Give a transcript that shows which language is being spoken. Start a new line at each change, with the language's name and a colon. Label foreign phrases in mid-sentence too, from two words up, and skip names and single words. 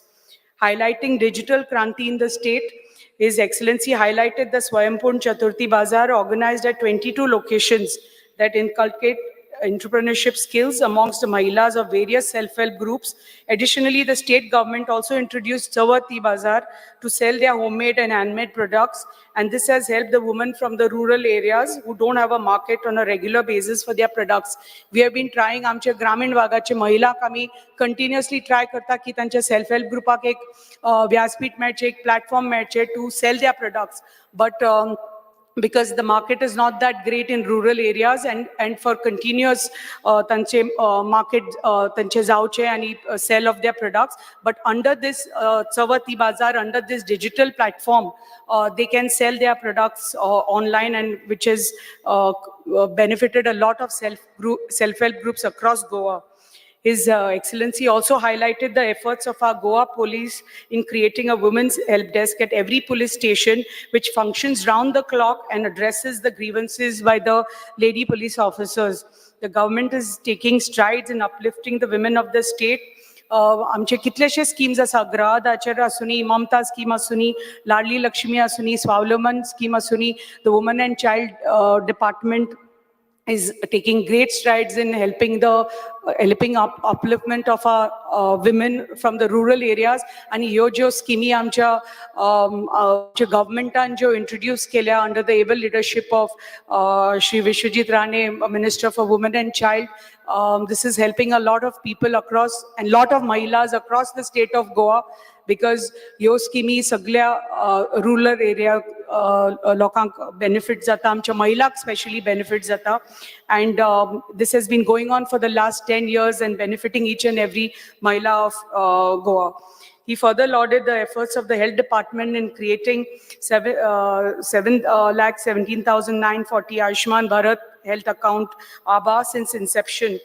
English: Highlighting digital Kranti in the state, His Excellency highlighted the Swayambhurna Chaturthi Bazaar organized at 22 locations that inculcate entrepreneurship skills amongst the Mahilas of various self-help groups. Additionally, the state government also introduced Chawati Bazaar to sell their homemade and handmade products, and this has helped the women from the rural areas who don't have a market on a regular basis for their products. We have been trying,
Konkani: आमचे ग्रामीण भागाचे महिलाक आमी
English: continuously try
Konkani: करता की तांच्या
English: self-help groupak
Konkani: एक व्यासपीठ मेळचे, एक
English: platform मेळचे to sell their products, but because the market is not that great in rural areas, and for continuous market
Konkani: tanche जावचे
English: and sell of their products. But under this Chawati Bazar, under this digital platform, they can sell their products online, and which has benefited a lot of self-help groups across Goa. His Excellency also highlighted the efforts of our Goa police in creating a women's help desk at every police station, which functions round the clock and addresses the grievances by the lady police officers. The government is taking strides in uplifting the women of the state.
Konkani: आमचे कितलेशे स्कीम्स आसा, गृहदाचर आसुनी, ममता स्कीम आसुनी, लाडली लक्ष्मी आसुनी, स्वावलंबन स्कीम आसुनी.
English: The Women and Child Department is taking great strides in helping upliftment of our women from the rural areas. And
Konkani: ह्यो ज्यो स्किमी आमच्या governmentan ज्यो introduce केल्या
English: under the able leadership of Shri Vishwajit Rane, Minister for Women and Child. This is helping a lot of people across, and lot of mahilas across the state of Goa, because
Konkani: ह्यो स्किमी सगळ्या rural area लोकांक benefit जाता, आमच्या महिलाक especially benefit जाता.
English: And this has been going on for the last 10 years and benefiting each and every mahila of Goa. He further lauded the efforts of the health department in creating 7,17,940 Ayushman Bharat health account ABA since inception.